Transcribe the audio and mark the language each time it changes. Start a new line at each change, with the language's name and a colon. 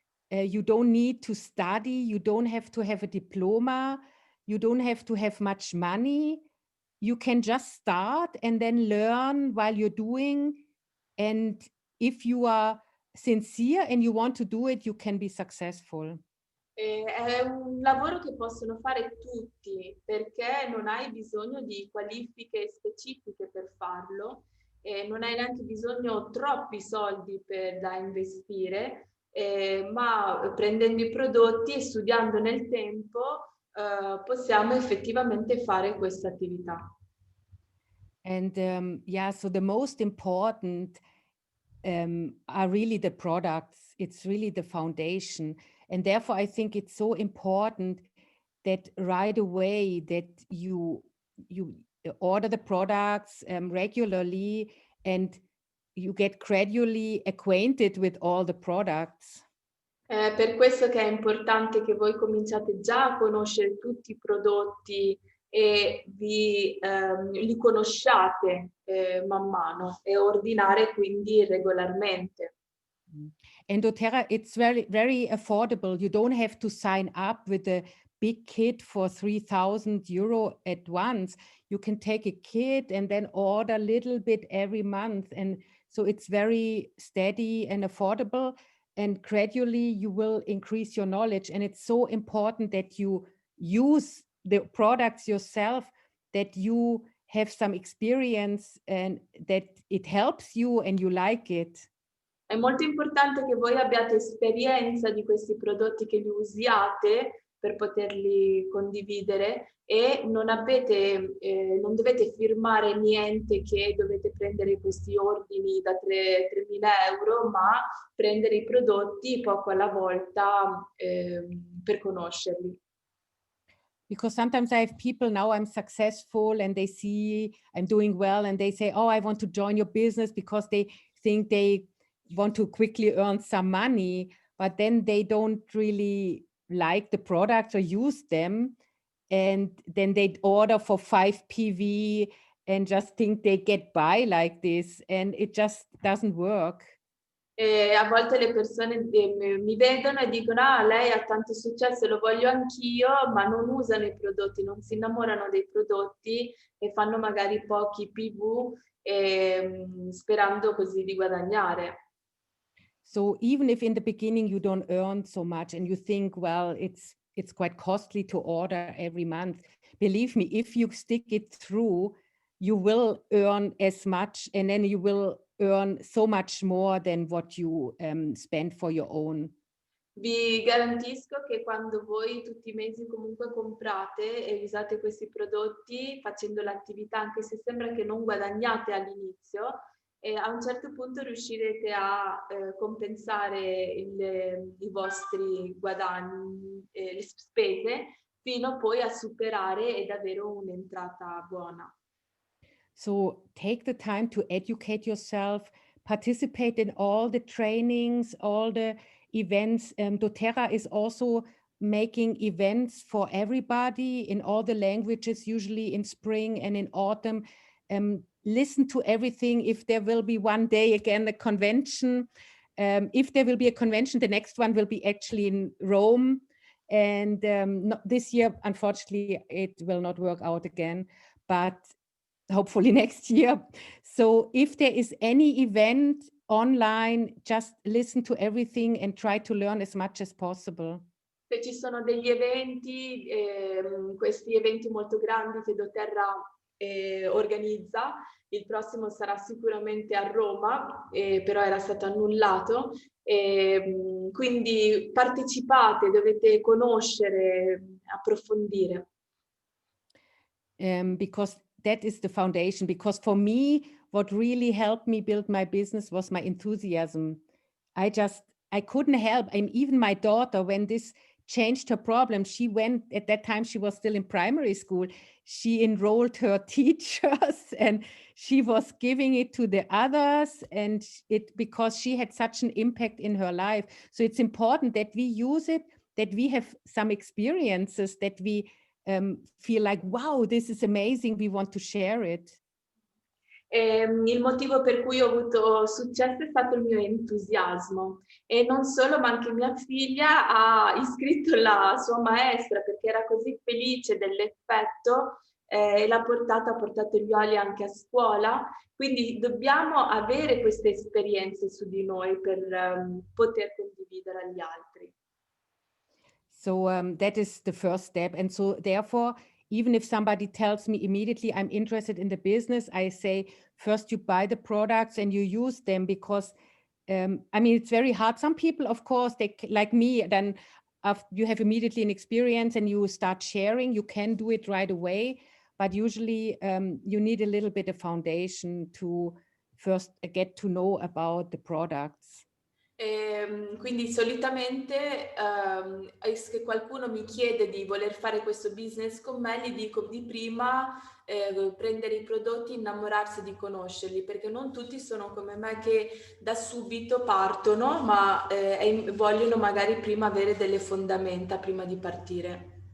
English: You don't need to study, you don't have to have a diploma, you don't have to have much money. You can just start and then learn while you're doing, and if you are sincere and you want to do it, you can be successful.
Italian: È un lavoro che possono fare tutti, perché non hai bisogno di qualifiche specifiche per farlo, e non hai neanche bisogno troppi soldi da investire, ma prendendo i prodotti e studiando nel tempo possiamo effettivamente fare questa attività.
English: And yeah, so the most important are really the products. It's really the foundation. And therefore, I think it's so important that right away that you order the products regularly, and you get gradually acquainted with all the products.
Italian: Per questo che è importante che voi cominciate già a conoscere tutti i prodotti e li conosciate man mano, e ordinare quindi regolarmente.
English: And Doterra, it's very, very affordable. You don't have to sign up with a big kit for 3,000 euro at once. You can take a kit and then order a little bit every month. And so it's very steady and affordable. And gradually you will increase your knowledge. And it's so important that you use the products yourself, that you have some experience and that it helps you and you like it.
Italian: È molto importante che voi abbiate esperienza di questi prodotti che li usiate, per poterli condividere e non dovete firmare niente che dovete prendere questi ordini da 3.000 euro, ma prendere i prodotti poco alla volta per conoscerli.
English: Because sometimes I have people now I'm successful and they see I'm doing well and they say, oh, I want to join your business because they think they want to quickly earn some money, but then they don't really like the products or use them. And then they order for 5 PV and just think they get by like this, and it just doesn't work.
Italian: E a volte le persone mi vedono e dicono: ah, lei ha tanto successo, lo voglio anch'io, ma non usano i prodotti, non si innamorano dei prodotti e fanno magari pochi PV sperando così di guadagnare.
English: So even if in the beginning you don't earn so much and you think, well, it's quite costly to order every month, believe me, if you stick it through, you will earn as much, and then you will earn so much more than what you spend for your own.
Italian: Vi garantisco che quando voi tutti i mesi comunque comprate e usate questi prodotti facendo l'attività, anche se sembra che non guadagnate all'inizio, a un certo punto riuscirete a compensare i vostri guadagni, le spese, fino poi a superare ed avere un'entrata buona.
English: So take the time to educate yourself, participate in all the trainings, all the events. Doterra is also making events for everybody in all the languages, usually in spring and in autumn. Listen to everything. If there will be one day again a convention, if there will be a convention, the next one will be actually in Rome. And this year, unfortunately, it will not work out again. But hopefully next year. So if there is any event online, just listen to everything and try to learn as much as possible.
Italian: Se ci sono degli eventi, questi eventi molto grandi che Doterra organizza, il prossimo sarà sicuramente a Roma, però era stato annullato. Quindi partecipate, dovete conoscere, approfondire.
English: Because that is the foundation. Because for me, what really helped me build my business was my enthusiasm. I couldn't help. And even my daughter, when this changed her problem, she went, at that time she was still in primary school, she enrolled her teachers and she was giving it to the others, and because she had such an impact in her life. So it's important that we use it, that we have some experiences, that we feel like, wow, this is amazing, we want to share it.
Italian: Il motivo per cui ho avuto successo è stato il mio entusiasmo, e non solo, ma anche mia figlia ha iscritto la sua maestra perché era così felice dell'effetto e ha portato gli oli anche a scuola. Quindi dobbiamo avere queste esperienze su di noi per poter condividere agli altri.
English: So that is the first step. And so therefore, even if somebody tells me immediately I'm interested in the business, I say, first you buy the products and you use them, because I mean, it's very hard. Some people, of course, they like me, then you have immediately an experience and you start sharing, you can do it right away. But usually you need a little bit of foundation to first get to know about the products.
Italian: Quindi solitamente se qualcuno mi chiede di voler fare questo business con me, gli dico di prima prendere i prodotti, innamorarsi di conoscerli, perché non tutti sono come me che da subito partono, ma vogliono magari prima avere delle fondamenta prima di partire.